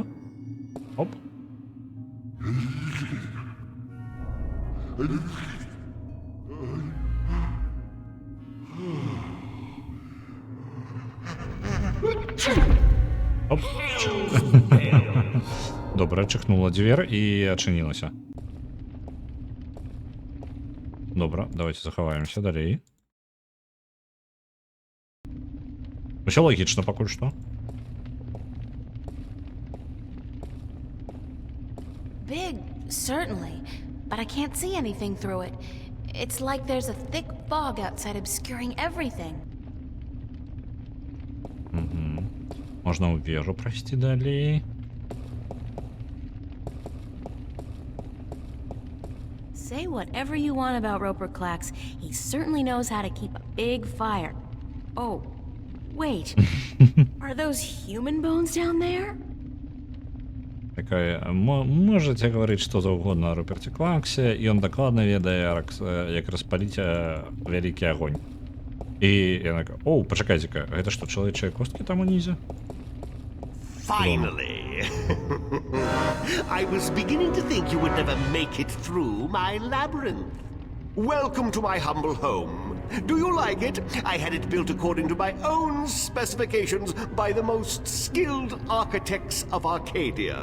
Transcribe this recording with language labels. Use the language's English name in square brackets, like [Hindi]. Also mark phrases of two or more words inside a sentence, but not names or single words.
[Belarusian] Оп. Оп. Добра, чихнула дзвер і адчынілася. Добра, давайте захаваемся далей. Усё лагічна пакуль што. [English] Big, certainly, but I can't see anything through it. It's like there's a thick fog outside obscuring everything. [Belarusian] Можна ў вежу прайсці далей. [English] Say whatever you want about Roper Klacks, he certainly knows how to keep a big fire. Oh, wait. Are those human bones down there? [Belarusian] Такая, [Russian] можете говорить что [Belarusian] заўгодна о Руперце Клаксе, і он дакладна ведае, як распаліць вялікі агонь. І я такая, оу, пачакайце-ка, гэта што, чалавечыя косткі там унізе? [English] Finally! I was beginning to think you would never make it through my labyrinth. Welcome to my humble home. Do you like it? I had it built according to my own specifications by the most skilled architects of Arcadia.